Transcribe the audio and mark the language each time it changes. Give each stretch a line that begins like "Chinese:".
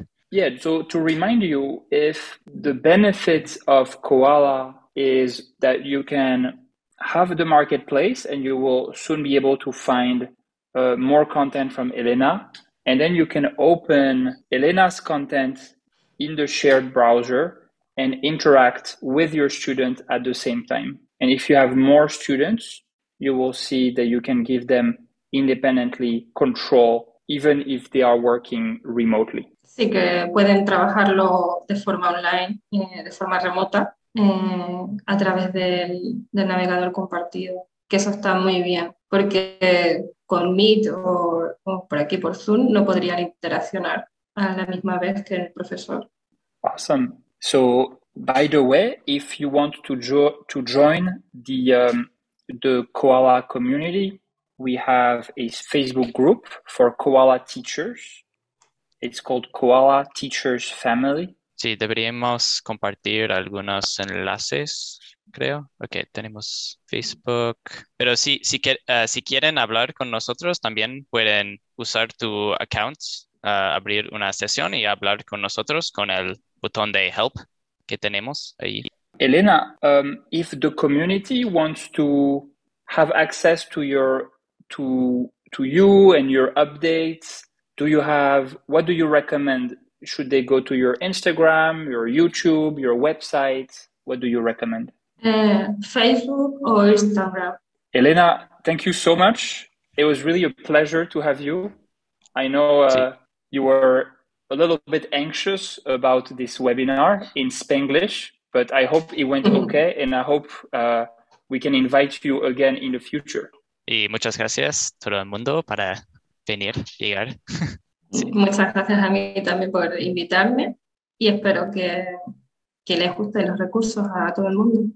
English: Yeah, so to remind you, if the benefit of Koala is that you can have the marketplace and you will soon be able to find more content from Elena, and then you can open Elena's content in the shared browser and interact with your student at the same time. And if you have more students, you will see that you can give them independently control, even if they are working remotely.
Spanish: Sí, que pueden trabajarlo de forma online, de forma remota, a través del navegador compartido, que eso está muy bien, porque con Meet o por aquí por Zoom no podrían interaccionar a la misma vez que el profesor.
English: Awesome. So, by the way, if you want to join the Koala community, we have a Facebook group for Koala teachers. It's called Koala Teachers Family.
Spanish: Sí, deberíamos compartir algunos enlaces, creo. Ok, tenemos Facebook. Pero si quieren hablar con nosotros, también pueden usar tu account, abrir una sesión y hablar con nosotros con el botón de help que tenemos ahí.
English: Elena, if the community wants to have access to you and your updates, what do you recommend? Should they go to your Instagram, your YouTube, your website? What do you recommend? Facebook or Instagram. Elena, thank you so much. It was really a pleasure to have you. I know you were a little bit anxious about this webinar in Spanglish, but I hope it went okay, and I hope we can invite you again in the future.
Spanish: Y muchas gracias todo el mundo para llegar. Sí. Muchas gracias a mí también por invitarme, y espero que les gusten los recursos a todo el mundo.